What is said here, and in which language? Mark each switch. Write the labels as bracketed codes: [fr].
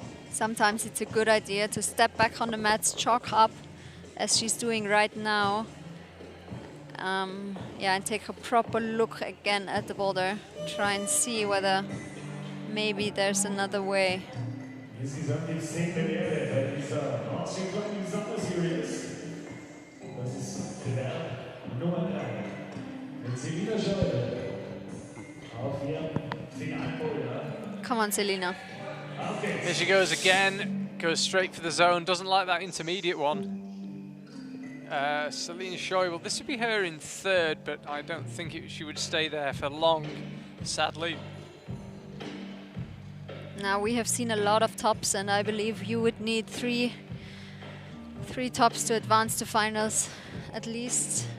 [en] Sometimes it's a good idea to step back on the mats, chalk up, as she's doing right now. And take a proper look again at the boulder. Try and see whether maybe there's another way. [de] Insgesamt gibt es 10 Premiere bei dieser Austrian Climbing Summer Series. Das ist Bewerb Nummer 3 mit Selina Schäuble auf ihrem Finalboulder. [en] Come on, Selina. Here she goes again, goes straight for the zone, doesn't like that intermediate one. Selina Schäuble, this would be her in 3rd, but I don't think she would stay there for long, sadly. Now we have seen a lot of tops, and I believe you would need three tops to advance to finals, at least.